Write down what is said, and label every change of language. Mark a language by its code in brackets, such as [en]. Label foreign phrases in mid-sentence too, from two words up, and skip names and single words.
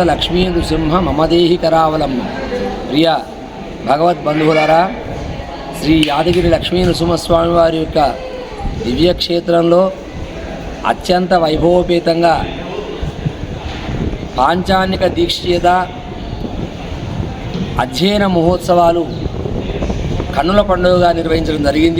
[sa] लक्ष्मी नृसिंह मम देहि करावलम्ब [te] ప్రియ భగవత బంధువులారా శ్రీ యాదగిరి లక్ష్మీ నృసింహస్వామి వారి యొక్క దివ్యక్షేత్రంలో అత్యంత వైభవోపేతంగా పాంచానిక దీక్షిత అధ్యయన మహోత్సవాలు కన్నుల పండుగగా నిర్వహించడం జరిగింది.